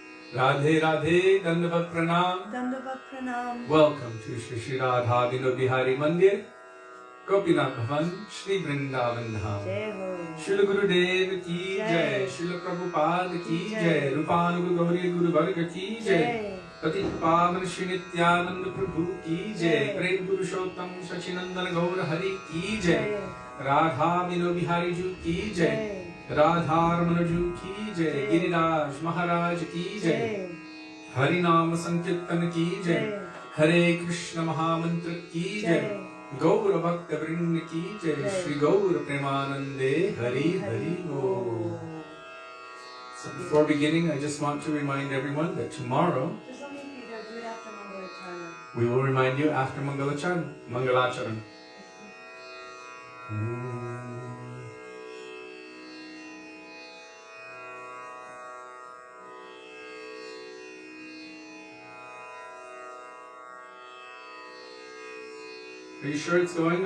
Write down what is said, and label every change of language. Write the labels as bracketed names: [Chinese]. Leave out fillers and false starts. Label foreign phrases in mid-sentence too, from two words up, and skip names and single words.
[Hindi] राधे राधे, दंडवत प्रणाम. दंडवत प्रणाम. [English] Welcome to Shri Radha Vinod Bihari Mandir, Gopinath Bhavan, Shri Vrindavan Dham. [Hindi] जय हो. श्रील गुरुदेव की जय, श्रील प्रभुपाद की जय, रूपानुग गौरी गुरु वर्ग की जय, पतित पावन श्री नित्यानंद प्रभु की जय, प्रेम पुरुषोत्तम शचीनंदन गौर हरि की जय, राधा विनोद बिहारी जू की जय, राधा रमण जू की जय, गिरिराज महाराज की जय, हरिनाम संकीर्तन की जय, हरे कृष्ण महामंत्र की जय, गौर भक्त वृंद की जय, श्री गौर प्रेमानंदे हरि हरि ओम. [English] So before beginning, I just want to remind everyone that tomorrow Just let me be there, do it after Mangalacharna. we will remind you after Mangalacharan. Are you sure it's going?